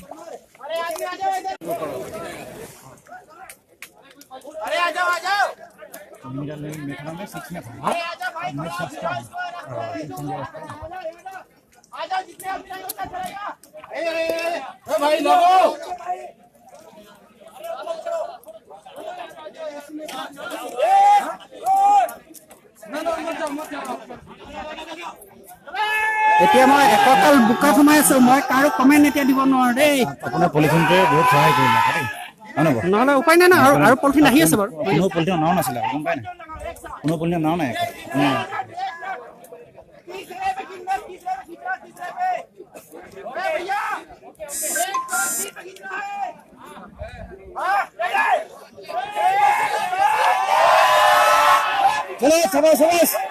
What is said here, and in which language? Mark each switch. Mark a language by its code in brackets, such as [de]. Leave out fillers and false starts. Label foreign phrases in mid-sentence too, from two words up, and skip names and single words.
[hi] अरे आ जाओ मेखला में 6 में था आ जाओ जितने आप चाहिए उतना चलेगा ए भाई लोगो [as] এতিয়া মই এককাল বুকাত সোমাই আছো মই কাৰো কমেন্ট এতিয়া দিব নোৱাৰো দেই আপোনাৰ পলিথিনটোৱে বহুত সহায় কৰিলে দেই নহলে উপায় নাই না আৰু পলিথিন আহি আছে বাৰু কোনো পলিথিন নাও নাছিলে গম পায় না কোনো পলিথিন নাও নাই [hi] चलो शाबाश